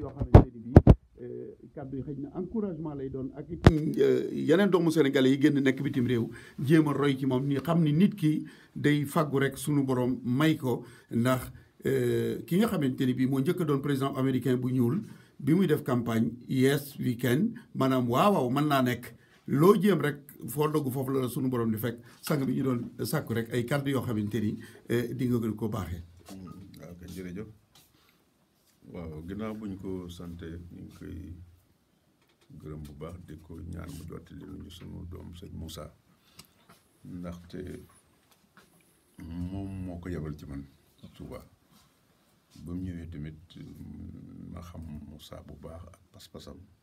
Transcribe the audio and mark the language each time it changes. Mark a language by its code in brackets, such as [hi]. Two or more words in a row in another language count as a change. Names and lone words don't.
[wo] yoo xamante ni bii kàddu yi xëy na encouragement lay doon ak yeneen doomu sénégalais yi génn nekk bitim réew jéem a roy ci moom ni xam ni nit ki day fàggu rek sunu borom may ko ndax ki nga xamante ni bii moo njëkk a doon [fr] président américain [wo] bu ñuul bi muy def campagne [en] yes we can [wo] maanaam waaw mën naa nekk loo jéem rek foo dogg foofu la sunu borom di fekk sang bi ñu doon sàkku rek ay kàddu yoo xamante ni di nga gën ko baaxee. waaw kay jërëjëf waaw ginnaaw bu ñu ko sante ñu ngi koy gërëm bu baax di ko ñaan mu jottali ñu sunu doom sëñ Moussa ndaxte moom moo ko yebal ci man Touba ba mu ñëwee tamit ma xam Moussa bu baax ak pas-pasam